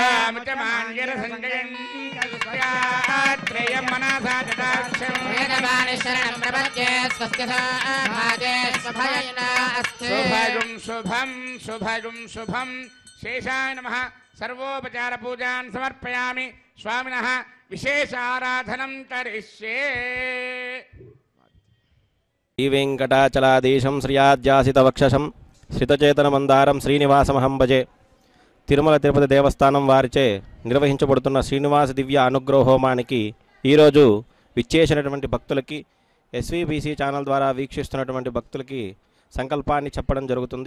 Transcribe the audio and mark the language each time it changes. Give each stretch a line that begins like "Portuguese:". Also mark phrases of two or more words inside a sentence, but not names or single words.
Sanskrit: त्रयं मनसा जटाक्षं वेदवाणी शरणं प्रपद्ये स्वस्ति भागे स्वभयेन अस्ते। शुभगुं शुभं शुभगुं शुभं। शेषाय नमः। सर्वोपचार पूजान् समर्पयामि। स्वामिनः विशेष आराधनं करिष्ये। శ్రీవేంకటాచలాదేశం శ్రియాధ్యాసితవక్షసం శ్రితచేతనమందారం శ్రీనివాసమహం భజే.
Telugu: తిరుమల తిరుపతి దేవస్థానం వారిచే నిర్వహించబడుతున్న శ్రీనివాస దివ్య అనుగ్రహ హోమానికి ఈరోజు విచ్చేసినటువంటి భక్తులకి, ఎస్వీబీసీ ఛానల్ ద్వారా వీక్షిస్తున్నటువంటి భక్తులకి సంకల్పాన్ని చెప్పడం జరుగుతుంది.